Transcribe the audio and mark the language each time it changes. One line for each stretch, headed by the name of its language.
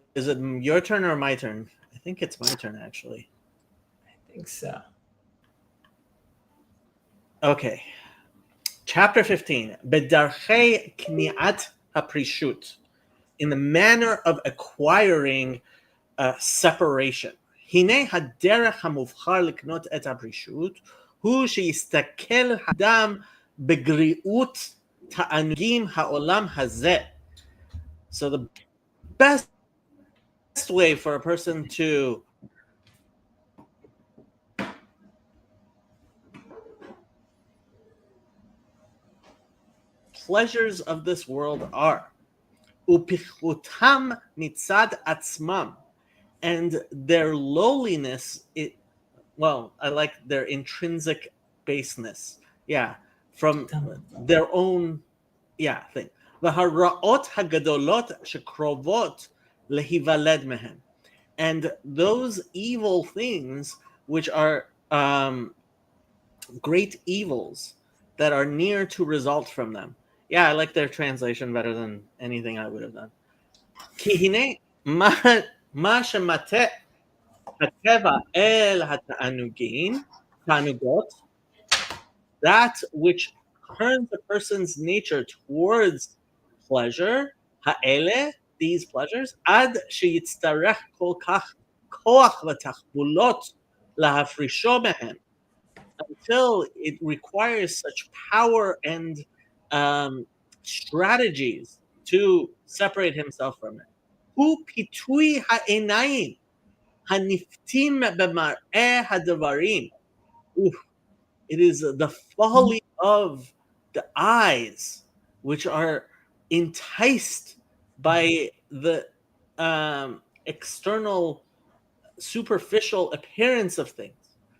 English: Is it your turn or my turn? I think it's my turn actually. I think so. Okay. Chapter 15.
Hebrew: Bedarchei kniat haprishut.
English: In the manner of acquiring separation.
Hebrew: הנה הדרך המובחר לקנות את הפרישות הוא שיסתכל האדם בגריעות תענוגים העולם הזה.
English: So the best way for a person to pleasures of this world are
Hebrew: upichutam mitzad atzmam,
English: and their lowliness, I like their intrinsic baseness. Yeah, from their own thing.
Hebrew: והרעות הגדולות שקרובות להיוולד מהם.
English: And those evil things which are great evils that are near to result from them. Yeah, I like their translation better than anything I would have done.
Hebrew: כי הנה מה שמטה הטבע אל התענוגים, תענוגות,
English: that which turns a person's nature towards pleasure,
Hebrew: האלה,
English: these pleasures,
Hebrew: עד שיצטרך כל כך כוח ותחבולות להפרישו מהם,
English: until it requires such power and strategies to separate himself from it.
Hebrew: הוא פיתוי העיניים הנפתים במראה הדברים.
English: Oof. It is the folly of the eyes, which are enticed by the external, superficial appearance of things.